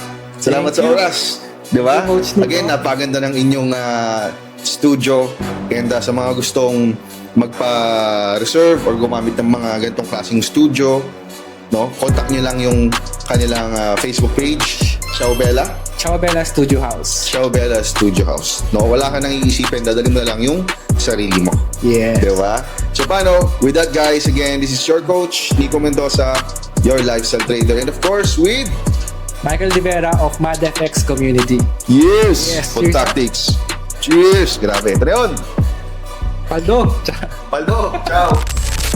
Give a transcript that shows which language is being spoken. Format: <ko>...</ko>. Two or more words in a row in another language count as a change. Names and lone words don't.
<tl>Salamat sa oras. Diba? Again, napaganda ng inyong studio. And sa mga gustong magpa-reserve or gumamit ng mga ganitong klaseng studio, no? Contact nyo lang yung kanilang Facebook page, Ciao Bella. Ciao Bella Studio House. Ciao Bella Studio House. No, wala ka nang iisipin, dadalhin mo na lang yung sarili mo. Yes. Diba? So paano?</tl> <en>With that guys, again, this is your coach, Nico Mendoza, your lifestyle trader. And of course, with Michael Rivera of MadFX Community. Yes! Yes, Pod Tactics. Cheers!</en> <tl>Grabe. Ito na yun. Paldo. Paldo. Ciao.</tl>